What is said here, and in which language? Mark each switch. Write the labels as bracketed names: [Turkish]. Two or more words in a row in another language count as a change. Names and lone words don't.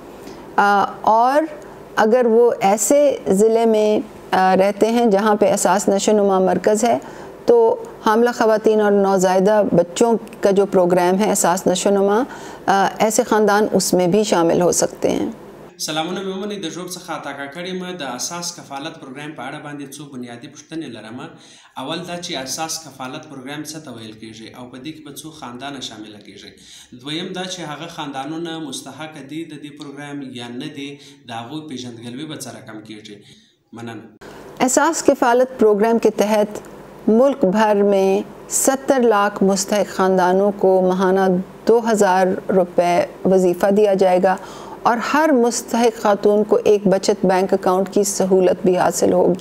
[Urdu] اور اگر وہ ایسے ضلعے میں رہتے ہیں جہاں پہ احساس نشوونما مرکز ہے تو حاملہ خواتین اور نوزائیدہ بچوں کا جو پروگرام ہے احساس نشوونما، ایسے خاندان اس میں بھی شامل ہو سکتے ہیں. [Pashto] سلامونه مېمونې د ژوب څخه تاکا کړې ما د اساس کفالت پروګرام په اړه باندې څو بنیادی پوښتنې لرم. اول دا چې اساس کفالت پروګرام څه ته ویل کېږي او په دې کې به څو خاندان شامل کېږي. دویم دا چې هغه خاندانونه مستحق دي د دې پروګرام یا نه دي، د هغوی پیژندګلوي به څه رقم کېږي. مننه. [Urdu] احساس کفالت پروگرام کے تحت ملک بھر میں 70 لاکھ مستحق خاندانوں کو ماہانہ 2000 روپے وظیفہ دیا جائے گا اور ہر مستحق خاتون کو ایک بچت بینک اکاؤنٹ کی سہولت بھی حاصل ہوگی.